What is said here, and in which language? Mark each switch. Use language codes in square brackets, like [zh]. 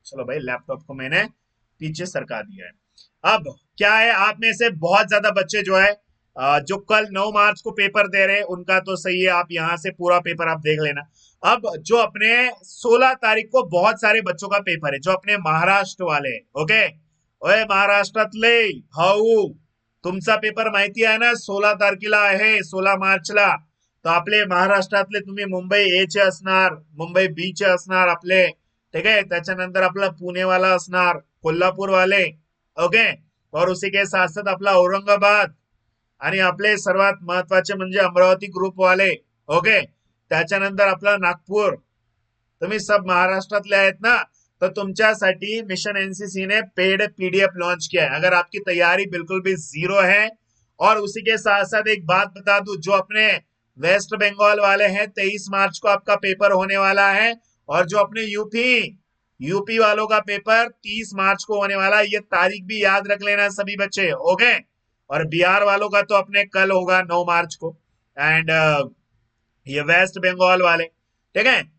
[hi] चलो भाई, लैपटॉप को मैंने पीछे सरका दिया है। अब क्या है, आप में से बहुत ज्यादा बच्चे जो है जो कल 9 मार्च को पेपर दे रहे हैं उनका तो सही है, आप यहाँ से पूरा पेपर आप देख लेना। अब जो अपने 16 तारीख को बहुत सारे बच्चों का पेपर है, जो अपने महाराष्ट्र वाले हैं। [mr] ओके, ओए महाराष्ट्रातले भाऊ, तुमचा पेपर माहिती आहे ना 16 तारखेला आहे, 16 मार्चला। तो आपले महाराष्ट्रातले तुम्ही मुंबई ए चे असणार, मुंबई बी चे असणार आपले, ठीक आहे। त्याच्यानंतर आपला पुणेवाला असणार, कोल्हापूर वाले, ओके, [hi] और उसी के साथ साथ [mr] आपला औरंगाबाद आणि आपले सर्वात महत्वाचे म्हणजे अमरावती ग्रुप वाले, ओके, त्याच्यानंतर आपला नागपूर, तुम्ही सब महाराष्ट्रातले आहेत ना, तो तुमच्यासाठी मिशन एनसीसी [hi] ने पेड पीडीएफ लॉन्च किया है। अगर आपकी तैयारी बिल्कुल भी जीरो है, और उसी के साथ साथ एक बात बता दूं, जो अपने वेस्ट बंगाल वाले हैं 23 मार्च को आपका पेपर होने वाला है, और जो अपने यूपी वालों का पेपर 30 मार्च को होने वाला है। ये तारीख भी याद रख लेना सभी बच्चे, ओके। और बिहार वालों का तो अपने कल होगा 9 मार्च को, एंड ये वेस्ट बंगाल वाले, ठीक है।